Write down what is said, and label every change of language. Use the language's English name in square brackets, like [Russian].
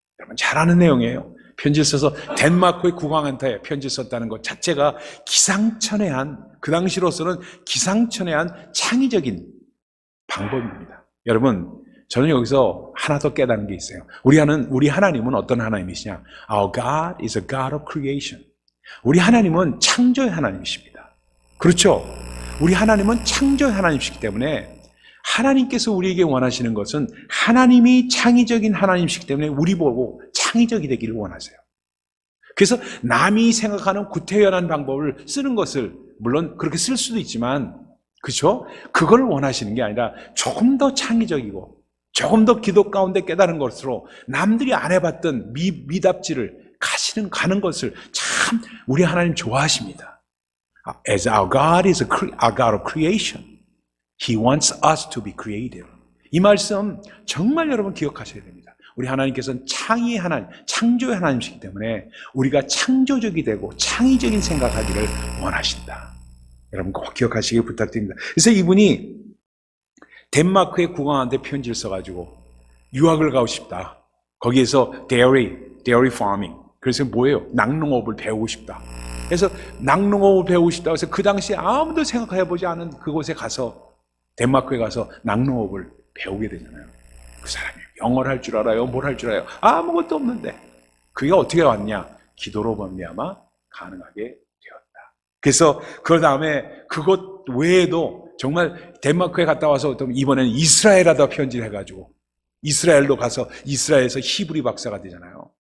[Korean] 여러분 잘 아는 내용이에요. 편지를 써서 덴마크의 국왕한테 편지를 썼다는 것 자체가 기상천외한, 그 당시로서는 기상천외한 창의적인 방법입니다. 여러분, 저는 여기서 하나 더 깨닫는 게 있어요. 우리 하나님은 어떤 하나님이시냐? [English] Our God is a God of creation. [Korean] 우리 하나님은 창조의 하나님이십니다. 그렇죠? 우리 하나님은 창조의 하나님이시기 때문에 하나님께서 우리에게 원하시는 것은 하나님이 창의적인 하나님이시기 때문에 우리 보고 창의적이 되기를 원하세요. 그래서 남이 생각하는 구태연한 방법을 쓰는 것을 물론 그렇게 쓸 수도 있지만 그렇죠? 그걸 원하시는 게 아니라 조금 더 창의적이고 조금 더 기도 가운데 깨달은 것으로 남들이 안 해봤던 미답지를 가는 것을 참 우리 하나님 좋아하십니다. [English] As our God is a God of creation, He wants us to be creative. [Korean] 이 말씀 정말 여러분 기억하셔야 됩니다. 우리 하나님께서는 창의의 하나님, 창조의 하나님이시기 때문에 우리가 창조적이 되고 창의적인 생각하기를 원하신다. 여러분 꼭 기억하시길 부탁드립니다. 그래서 이분이 덴마크의 국왕한테 편지를 써가지고 유학을 가고 싶다. [English] 거기에서 dairy farming. [Korean] 그래서 뭐예요? 낙농업을 배우고 싶다. 그래서 낙농업을 배우고 싶다고 해서 그 당시에 아무도 생각해보지 않은 그곳에 가서 덴마크에 가서 낙농업을 배우게 되잖아요. 그 사람이 영어를 할 줄 알아요? 뭘 할 줄 알아요? 아무것도 없는데 그게 어떻게 왔냐? 기도로 말미암아 가능하게 되었다. 그래서 그 다음에 그것 외에도 정말 덴마크에 갔다 와서 또 이번에는 이스라엘에다 편지를 해가지고 이스라엘로 가서 이스라엘에서 히브리 박사가 되잖아요.